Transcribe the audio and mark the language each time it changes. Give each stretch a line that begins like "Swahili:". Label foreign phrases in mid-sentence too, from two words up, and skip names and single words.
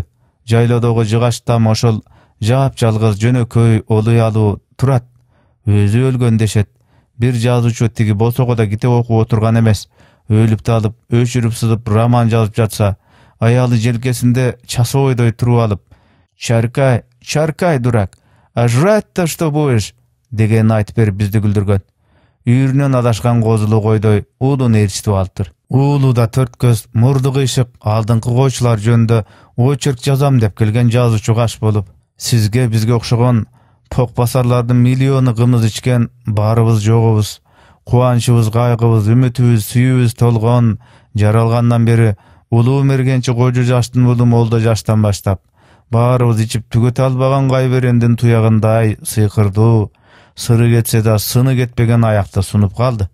Kyrgyz: Жайлоодогу жыгач там ошол жап-жалгыз жөнөкөй олуялуу турат. Өзү өлгөн дешет. Бир жазуучу тиги босогода китеп окуп отурган эмес. Өлүп талып, өчүрүп сызып роман жазып жатса, аялы желкесинде часовойдой туруп алып, «Чаркай,
Russian: дурак, а жрать-то что будешь?»
Kyrgyz: деген айтып берип бизди күлдүргөн. Үйүрүнөн адашкан козулу койдой уулун ээрчитип алыптыр. Уулу да Төрткөз мурду кыйшык алдыңкы койчулар жөнүндө очерк жазам деп келген жазуучу каш болуп, сизге бизге окшогон покбасарлардын миллиону кымыз ичкен барыбыз жогубуз, кубанычыбыз, кайгыбыз, үмүтүбүз, сүйүүбүз толгон, жаралгандан бери улуу мергенчи кожо жаштын улуу молдо жаштан баштап, баарыбыз ичип түгөтө албаган кайберендин туягындай сыйкырдуу, сыры кетсе да сыны кетпеген аякты сунуп калды.